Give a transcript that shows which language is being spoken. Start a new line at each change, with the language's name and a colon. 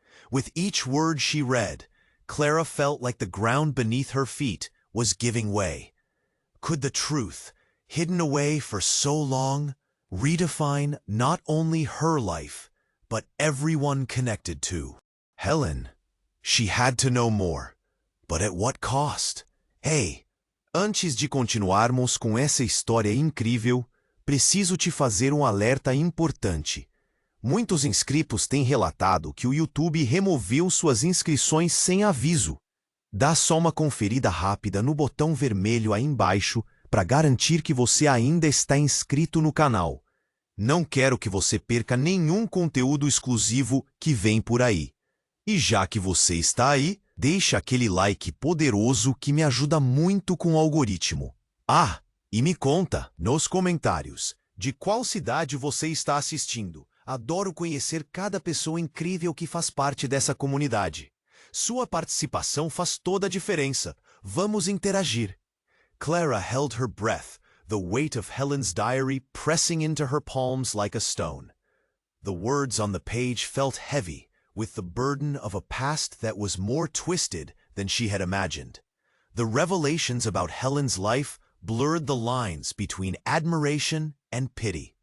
English: With each word she read, Clara felt like the ground beneath her feet was giving way. Could the truth, hidden away for so long, redefine not only her life, but everyone connected to Helen? She had to know more, but at what cost?
Portuguese: Hey, antes de continuarmos com essa história incrível, preciso te fazer um alerta importante. Muitos inscritos têm relatado que o YouTube removeu suas inscrições sem aviso. Dá só uma conferida rápida no botão vermelho aí embaixo para garantir que você ainda está inscrito no canal. Não quero que você perca nenhum conteúdo exclusivo que vem por aí. E já que você está aí, deixa aquele like poderoso que me ajuda muito com o algoritmo. Ah, e me conta nos comentários de qual cidade você está assistindo. Adoro conhecer cada pessoa incrível que faz parte dessa comunidade. Sua participação faz toda a diferença. Vamos interagir.
English: Clara held her breath, the weight of Helen's diary pressing into her palms like a stone. The words on the page felt heavy, with the burden of a past that was more twisted than she had imagined. The revelations about Helen's life blurred the lines between admiration and pity.